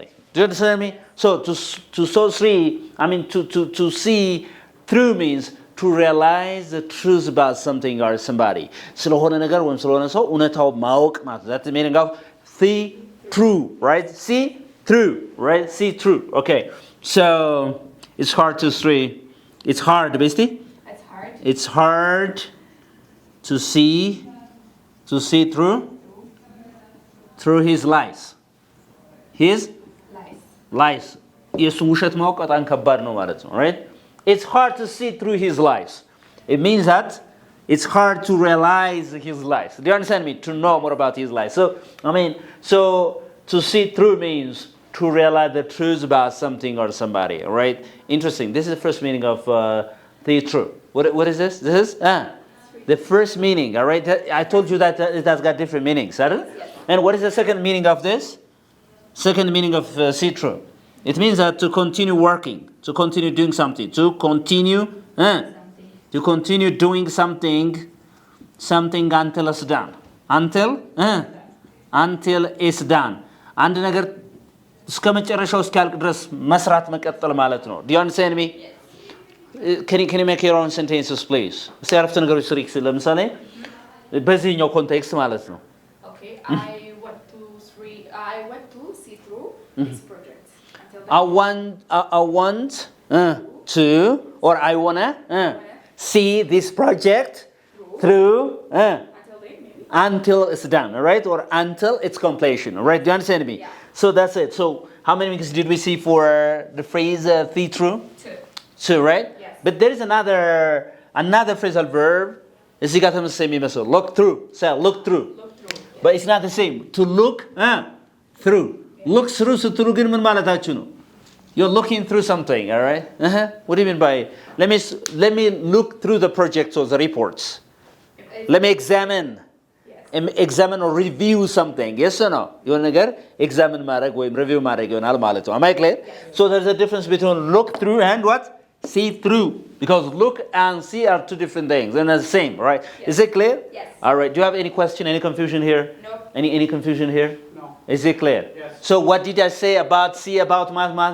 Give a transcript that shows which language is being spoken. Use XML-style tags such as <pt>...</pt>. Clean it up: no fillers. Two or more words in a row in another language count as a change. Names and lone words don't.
<en>Do you understand me? So to saw three, I mean to see through means to realize the truth about something or somebody.</en> <am>ስለሆነ ነገር ወይም ስለሆነ ሰው እውነታው ማወቅ ማለት ነው.</am> <en>That's the meaning of see through, right? See through, right? See through. Okay. So it's hard to see. It's hard, basically. It's hard. It's hard to see through his lies. His Lies. lies.</en> <am>የሱ ውሸት ማወቅ በጣም ከባድ ነው ማለት ነው,</am> <en>right? It's hard to see through his lies. It means that it's hard to realize his lies. Do you understand me? To know more about his lies. So to see through means to realize the truth about something or somebody, right? Interesting. This is the first meaning of the true. What is this? This is the first meaning, all right? I told you that it has got different meanings, right? Yes. And what is the second meaning of this? Second meaning of see through. It means that to continue working, to continue doing something, to continue doing something until it's done. Until it's done.</en> <am>አንድ ነገር እስከ መጨረሻው እስኪያልቅ ድረስ መስራት መቀጠል ማለት ነው.</am> <en>Do you understand me? Yes. Can you make your own sentences, please?</en> <am>እስቲ አረፍተ ነገሮች ስሪ ለምሳሌ በዚህኛው ኮንቴክስት ማለት ነው.</am> <en>Okay. I went to see through this project until the I want to or I wanna see this project through until the maybe. until it's done, all right? Or until its completion, all right? Do you understand me? Yeah. So that's it. So how many meanings did we see for the phrase see through? Two, right? Yes. But there is another phrasal verb.</en> <am>እዚህ ጋር ተመሳሳይ የሚመስለው</am> <en>look through. Say look through. Look through. But it's not the same. To look through. Look through</en> <am>ስትሉ ግን ምን ማለታችሁ ነው?</am> <en>You're looking through something, all right? What do you mean by let me look through the projects or the reports. Let me examine or review something. Yes or no?</en> <am>የሆነ ነገር examine ማድረግ ወይም review ማድረግ ይሆናል ማለት ነው.</am> <en>Am I clear? So there's a difference between look through and what? See through. Because look and see are two different things. They're not the same, right? Yes. Is it clear? Yes. All right. Do you have any question, any confusion here? No. Any confusion here? No. Is it clear? Yes. So what did I say about see about math?</en>